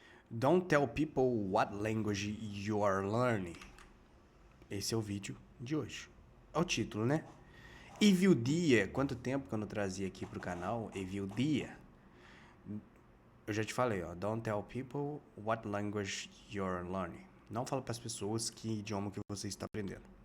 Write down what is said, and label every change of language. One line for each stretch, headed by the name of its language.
English: Don't tell people what language you are learning.
Portuguese: Esse é o vídeo de hoje. É o título, né? E viu dia, quanto tempo que eu não trazia aqui pro canal? E viu dia. Eu já te falei, ó.
English: Don't tell people what language you're learning.
Portuguese: Não fala para as pessoas que idioma que você está aprendendo.